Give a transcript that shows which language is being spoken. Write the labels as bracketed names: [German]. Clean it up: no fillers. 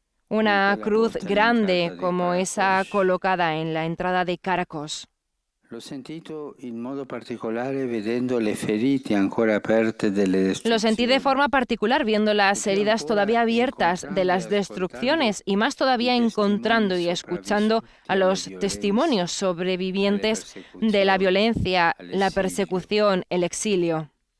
[Spanish] Una cruz grande como esa colocada en la entrada de Caracos. [Italian] L'ho sentito in modo particolare vedendo le ferite ancora aperte delle destruzioni. [Spanish] Lo sentí de forma particular viendo las heridas todavía abiertas de las destrucciones y más todavía encontrando y escuchando a los testimonios sobrevivientes de la violencia, la persecución, el exilio.